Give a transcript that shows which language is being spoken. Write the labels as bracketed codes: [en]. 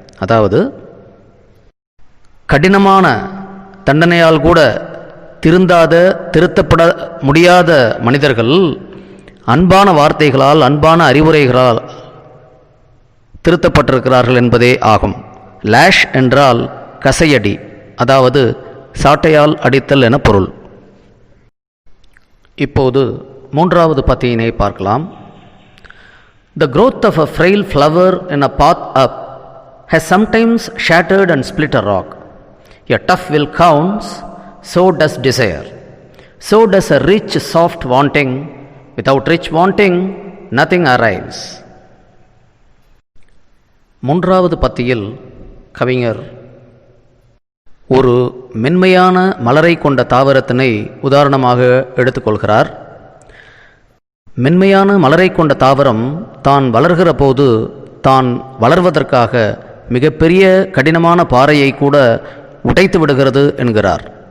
[ta] அதாவது கடினமான தண்டனையால் கூட திருந்தாத, திருத்தப்பட முடியாத மனிதர்கள் அன்பான வார்த்தைகளால், அன்பான அறிவுரைகளால் திருத்தப்பட்டிருக்கிறார்கள் என்பதே ஆகும். லேஷ் என்றால் கசையடி, அதாவது சாட்டையால் அடித்தல் என பொருள். இப்போது மூன்றாவது பத்தியினை பார்க்கலாம். [en] The growth of a frail flower in a path up has sometimes shattered and split a rock. A tough will counts, so does desire. So does a rich, soft wanting. Without rich wanting, nothing arrives. [ta] மூன்றாவது பத்தியில் கவிஞர் ஒரு மென்மையான மலரை கொண்ட தாவரத்தினை உதாரணமாக எடுத்துக்கொள்கிறார். மென்மையான மலரை கொண்ட தாவரம் தான் வளர்கிற போது தான் வளர்வதற்காக மிகப்பெரிய கடினமான பாறையை கூட உடைத்து விடுகிறது என்கிறார்.